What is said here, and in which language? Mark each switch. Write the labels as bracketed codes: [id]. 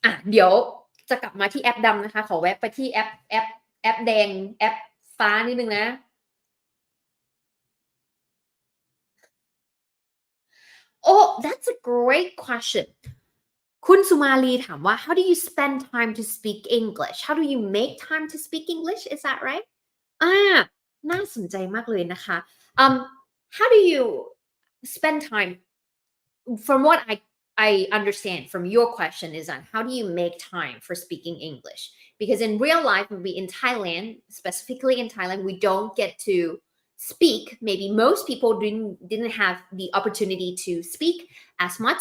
[th] เดี๋ยวจะกลับมาที่แอปดำนะคะขอแวะไปที่แอปแดงแอปฟ้านิดนึงนะ [en] Oh, that's a great question. [th] คุณสุมาลีถามว่า [en] how do you spend time to speak English? How do you make time to speak English? Is that right? [th] น่าสนใจมากเลยนะคะ [en] how do you spend time? From what I understand from your question is that how do you make time for speaking English? Because in real life, when we in Thailand, specifically in Thailand, we don't get to speak. Maybe most people didn't have the opportunity to speak as much.